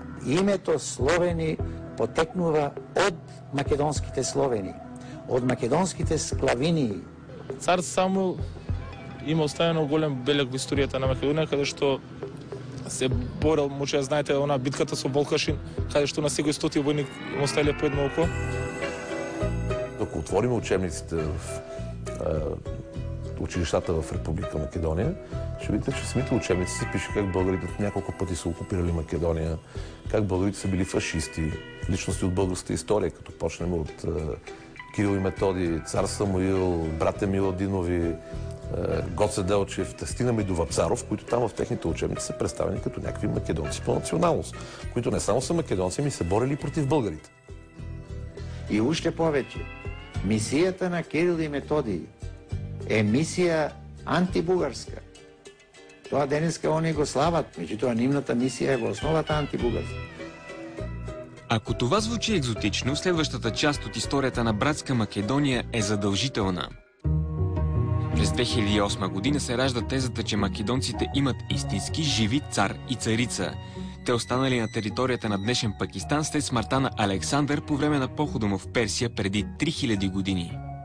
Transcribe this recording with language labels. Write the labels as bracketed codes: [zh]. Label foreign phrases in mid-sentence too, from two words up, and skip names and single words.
[mk] Името Словени потекнува од македонските словени, од македонските склавинии. Цар Самуил има оставено голем белег во историјата на Македонија, каде што се борел, може да знаете, она битката со Болкашин, каде што на секој 100 војник им оставиле по едно око. [bg] Ако отвориме учебниците в училищата в Република Македония, ще видите, че в самите учебници се пише как българите няколко пъти са окупирали Македония, как българите са били фашисти, личности от българската история, като почнем от Кирил и Методи, цар Самуил, брат Милодинови, Гоце Делчев, да стигнаме и до Вапцаров, които там в техните учебници са представени като някакви македонци по националност, които не само са македонци, ами са борили против българите. [mk] И уште повеќе, мисијата на Кирил и Методи е мисија антибугарска. Тоа денеска они го слават, меѓутоа нивната мисија е во основата антибугарска. [bg] Ако това звучи екзотично, следващата част от историята на братска Македония е задължителна. През 2008 година се ражда тезата, че македонците имат истински живи цар и царица. Те останали на територията на днешен Пакистан след смъртта на Александър по време на похода му в Персия преди 3000 години.